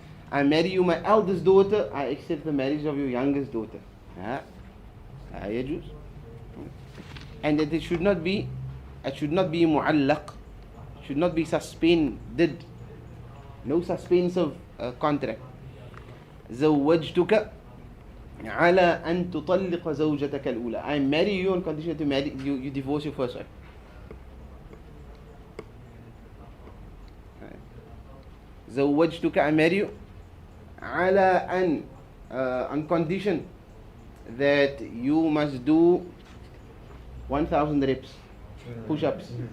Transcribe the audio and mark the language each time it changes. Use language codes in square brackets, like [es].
[en] I marry you, my eldest daughter. I accept the marriage of your youngest daughter. [ar] La. La yajuz. [en] And that it should not be mu'allaq. It should not be suspended. No suspensive contract. [ar] زوجتك على أن تطلق زوجتك الأولى. [en] I marry you on condition to marry you divorce your first wife. [ar] زوجتك, [en] I marry you [ar] على أن, [en] on condition that you must do 1,000 reps, push-ups.